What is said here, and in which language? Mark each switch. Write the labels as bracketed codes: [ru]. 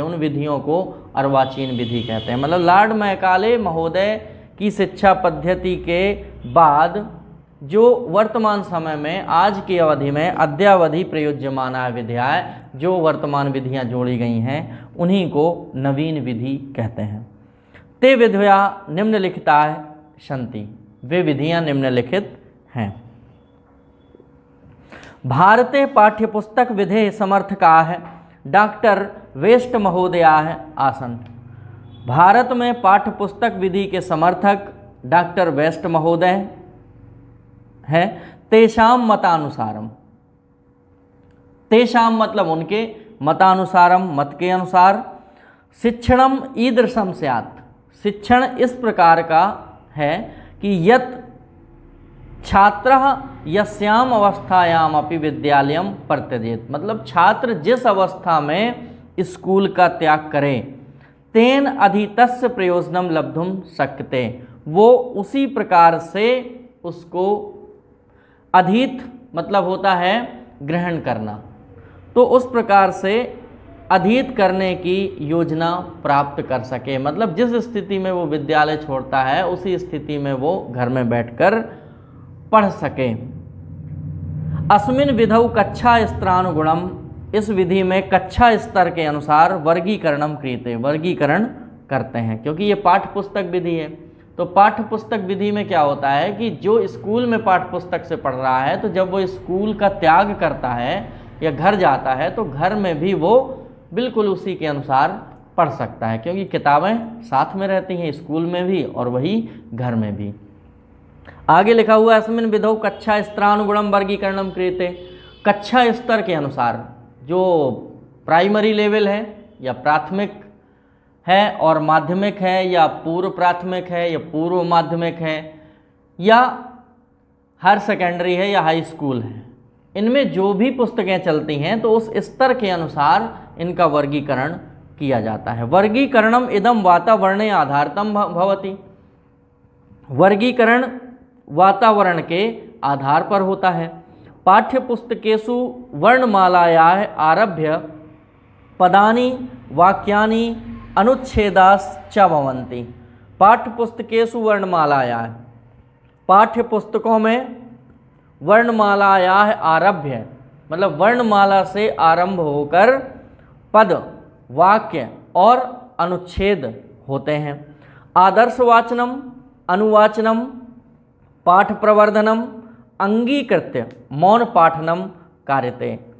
[hi] उन विधियों को अर्वाचीन विधि कहते हैं। मतलब लॉर्ड मैकाले महोदय की शिक्षा पद्धति के बाद जो वर्तमान समय में आज की अवधि में अद्यावधि प्रयुज्यमाना विधियाँ, जो वर्तमान विधियाँ जोड़ी गई हैं उन्हीं को नवीन विधि कहते हैं। [sa] ते विधिया निम्नलिखिता सन्ति। [hi] वे विधियाँ निम्नलिखित हैं। [sa] भारते पाठ्यपुस्तक विधे समर्थकाः डॉक्टर वेस्ट महोदयाः आसन्। [hi] भारत में पाठ्यपुस्तक विधि के समर्थक डॉक्टर वेस्ट महोदय है। [sa] तेषाम मतानुसारम, [hi] तेषाम मतलब उनके, [sa] मतानुसारम मतलब के अनुसार, शिक्षणम ईदृशम स्यात्। [hi] शिक्षण इस प्रकार का है कि [sa] यत् छात्रः यस्याम अवस्थायाम अपि विद्यालयम प्रत्यजेत। [hi] मतलब छात्र जिस अवस्था में स्कूल का त्याग करे, [sa] तेन अधीतस्य प्रयोजनम लब्धुम शक्यते। [hi] वो उसी प्रकार से उसको अधीत मतलब होता है ग्रहण करना। तो उस प्रकार से अधीत करने की योजना प्राप्त कर सके। मतलब जिस स्थिति में वो विद्यालय छोड़ता है उसी स्थिति में वो घर में बैठकर पढ़ सके। [sa] अस्मिन् विधौ कक्षा स्तरानुगुणम। [hi] इस विधि में कक्षा स्तर के अनुसार [sa] वर्गीकरणम क्रियते। [hi] वर्गीकरण करते हैं, क्योंकि ये पाठ्य पुस्तक विधि है। तो पाठ्य पुस्तक विधि में क्या होता है कि जो स्कूल में पाठ्य पुस्तक से पढ़ रहा है, तो जब वो स्कूल का त्याग करता है या घर जाता है तो घर में भी वो बिल्कुल उसी के अनुसार पढ़ सकता है, क्योंकि किताबें साथ में रहती हैं स्कूल में भी और वही घर में भी। आगे लिखा हुआ है [sa] अस्मिन् विधौ कक्षा स्तरानुगुणम वर्गीकरणम क्रियते। [hi] कक्षा स्तर के अनुसार, जो प्राइमरी लेवल है या प्राथमिक है और माध्यमिक है या पूर्व प्राथमिक है या पूर्व माध्यमिक है या हायर सेकेंडरी है या हाई स्कूल है, इनमें जो भी पुस्तकें चलती हैं तो उस स्तर के अनुसार इनका वर्गीकरण किया जाता है। [sa] वर्गीकरणम इदम वातावरणे आधारतम भवति। [hi] वर्गीकरण वातावरण के आधार पर होता है। [sa] पाठ्य पुस्तकेषु वर्णमालायाः आरभ्य पदानि वाक्यानि अनुच्छेदाश्च भवन्ति। [hi] पाठ्य पुस्तकेषु वर्णमालायाः, पाठ्य पुस्तकों में वर्णमालायाः आरभ्य मतलब वर्णमाला से आरंभ होकर पद, वाक्य और अनुच्छेद होते हैं। [sa] आदर्शवाचनम, अनुवाचनम, पाठ प्रवर्धनम अंगीकृत्य मौन पाठनम कार्यते।